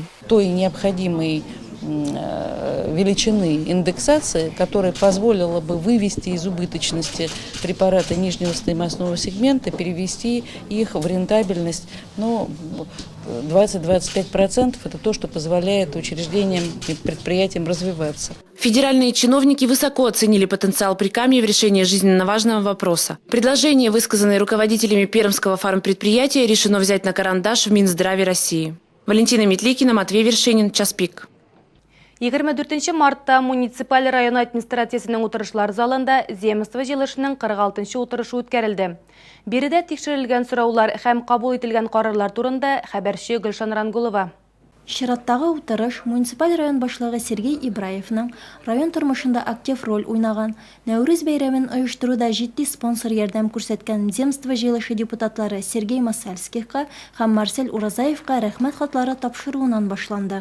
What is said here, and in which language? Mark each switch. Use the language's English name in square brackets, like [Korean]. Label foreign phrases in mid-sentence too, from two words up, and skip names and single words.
[Russian] Той необходимой величины индексации, которая позволила бы вывести из убыточности препараты нижнего стоимостного сегмента, перевести их в рентабельность, 20-25% это то, что позволяет учреждениям и предприятиям развиваться. Федеральные чиновники высоко оценили потенциал Прикамья в решении жизненно важного вопроса. Предложение, высказанное руководителями пермского фармпредприятия, решено взять на карандаш в Минздраве России. Валентина Метликина, Матвей Вершинин, Час пик. [Tatar] 24 мартта муниципаль район администрациясының утырышлар залында земство җыелышының 46-нчы утырышы үткәрелде. Биредә тикшерелгән сораулар һәм кабул ителгән карарлар турында хәбәрче Гөлшан Рангулова. Чираттагы утырыш муниципаль район башлыгы Сергей Ибраевның район тормышында актив роль уйнаган, Нәүрүз бәйрәмен оештыруда җитди спонсор ярдәм күрсәткән земство җыелышы депутатлары Сергей Масальскийга һәм Марсель Уразаевка рәхмәт хатлары тапшыруыннан башланды.